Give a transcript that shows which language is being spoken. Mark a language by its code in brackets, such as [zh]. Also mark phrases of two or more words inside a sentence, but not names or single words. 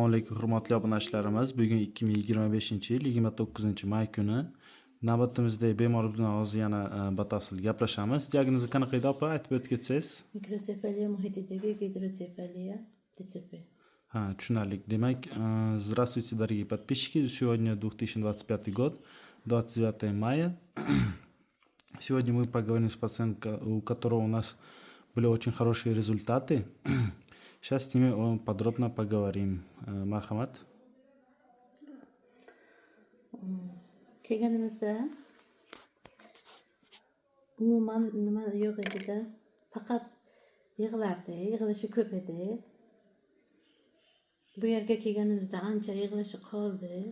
[uz] Assalomu alaykum hurmatli obunachilarimiz. Bugun 2025-yil 29-may kuni navbatimizda bemor bilan hozir yana batafsil gaplashamiz. Diagnozi qanaqa edi opa, aytib o'tib ketsangiz? Mikrosefaliya muhitidagi гидрocefалия, ДЦП. Tushunarli. Demak, [ru] здравствуйте, дорогие подписчики. Сегодня 2025 год, 29 мая. Сегодня мы поговорим с пациенткой, у которого у нас были очень хорошие результаты. Сейчас с ними подробно поговорим. [uz] Marhamat. Kelganimizda umuman nima yo'q edi-da, faqat yig'lardi, yig'ilishi ko'p edi. Bu yerga kelganimizda ancha yig'ilishi qoldi.